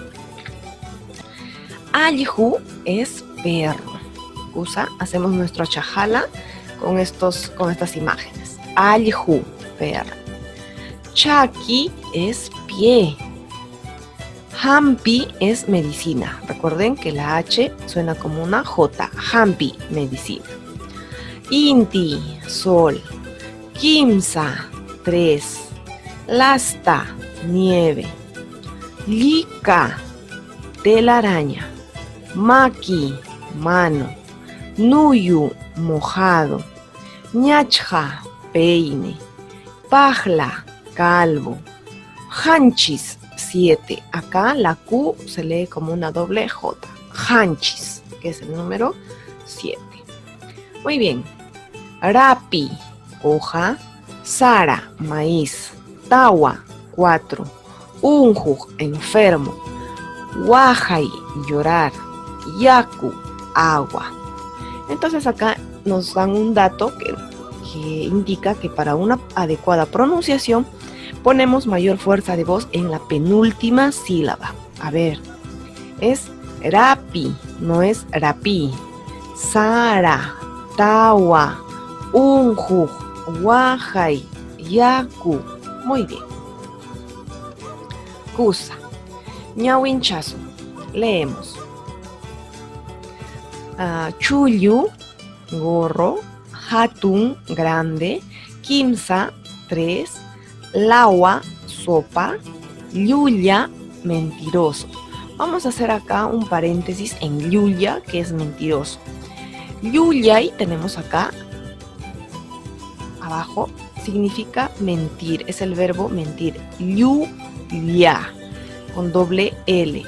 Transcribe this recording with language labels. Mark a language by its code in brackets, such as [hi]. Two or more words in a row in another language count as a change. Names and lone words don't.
[es] Allihu es perro. Hacemos nuestro chajala con estas imágenes. Allihu, perro. Chaki es pie. Hampi es medicina. Recuerden que la H suena como una J. Hampi, medicina. Inti, sol. Kimsa, 3. Lasta, nieve. Lika, telaraña. Maki, mano. Nuyu, mojado. Ñachja, peine. Pajla, calvo. Hanchis, 7. Acá la Q se lee como una doble J. Hanchis, que es el número 7. Muy bien. Rapi, hoja. Sara, maíz. Tawa, 4. Unju, enfermo. Wajai, llorar. Yaku, agua. Entonces acá nos dan un dato que indica que para una adecuada pronunciación ponemos mayor fuerza de voz en la penúltima sílaba. A ver, es rapi, no es rapi. [qu] Sara, tawa, unju, wajai, yaku. [es] Muy bien. Kusa. Ñawinchazo. Leemos. Chullu, gorro. Hatun, grande. Kimsa, 3. Lawa, sopa. Llulla, mentiroso. Vamos a hacer acá un paréntesis en llulla, que es mentiroso. Llullay tenemos acá abajo, significa mentir, es el verbo mentir. Llulla, con doble L.